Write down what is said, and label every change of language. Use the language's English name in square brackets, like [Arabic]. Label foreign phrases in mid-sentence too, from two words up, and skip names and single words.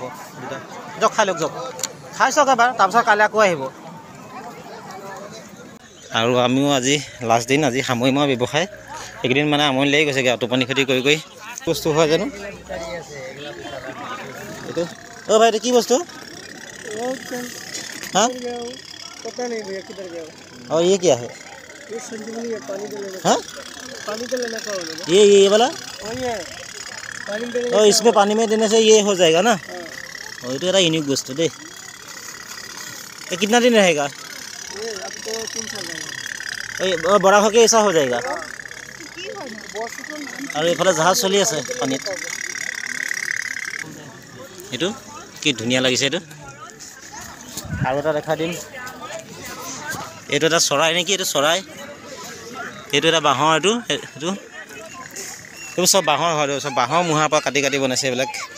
[Assamese] দিয়ক খাই লওক, যাওক খাই চাওক এবাৰ, তাৰপিছত কাইলৈ আকৌ আহিব। আৰু আমিও আজি লাষ্ট দিন, আজি সামৰিম আৰু ব্যৱসায়। এইকেইদিন মানে আমনি লাগি গৈছেগৈ আৰু টোপনি ক্ষতি কৰি বস্তু হয় জানো এইটো। ভাই এইটো কি বস্তু? [Hindi] हाँ पता नहीं भैया किधर गया। और ये क्या है? ये संजीवनी है, पानी देने का। हाँ पानी देने का होगा। ये वाला वही है, पानी देने और इसमें पानी में देने से ये हो जाएगा ना। हाँ। और ये तो एक यूनिक वस्तु दे। ये कितना दिन रहेगा? ये अब तो 3 साल रहेगा। और बड़ा होके ऐसा हो जाएगा। [Assamese] और এইফালে জাহাজ চলি আছে পানীত। এইটো কি ধুনীয়া লাগিছে এইটো। আৰু এটা দেখা দিম, এইটো এটা চৰাই নেকি? এইটো চৰাই, এইটো এটা বাঁহৰ, এইটো এইবোৰ চব বাঁহৰ হয়, চব বাঁহৰ মুঢ়াৰ পৰা কাটি কাটি বনাইছে এইবিলাক।